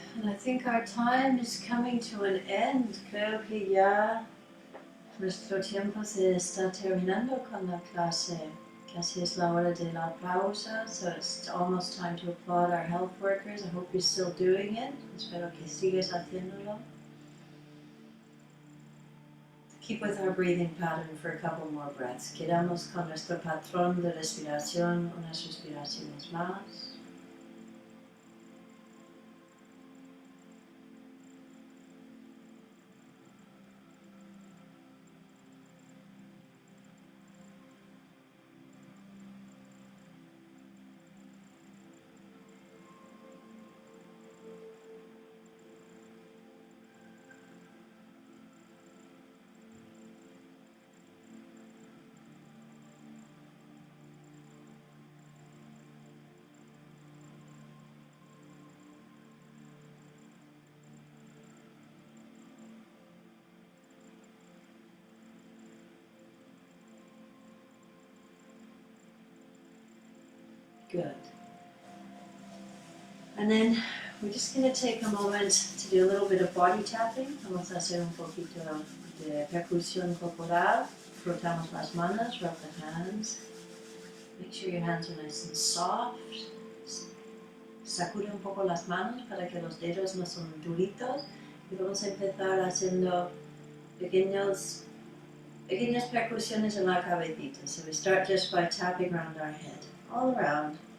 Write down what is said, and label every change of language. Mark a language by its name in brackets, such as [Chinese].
[English] And I think our time is coming to an end. [Spanish] Creo que ya nuestro tiempo se está terminando con la clase. Casi es la hora de la pausa, [English] so it's almost time to applaud our health workers. I hope you're still doing it. [Spanish] Espero que sigues haciéndolo. [English] Keep with our breathing pattern for a couple more breaths. [Spanish] Quedamos con nuestro patrón de respiración, unas respiraciones más. [English] Good. And then we're just going to take a moment to do a little bit of body tapping. [Spanish] Vamos a hacer un poquito de percusión corporal. Frotamos las manos, [English] rub the hands. Make sure your hands are nice and soft. [Spanish] Sacude un poco las manos para que los dedos no son duritos. Y vamos a empezar haciendo pequeñas percusiones en la cabecita. [English] So we start just by tapping around our head, all around.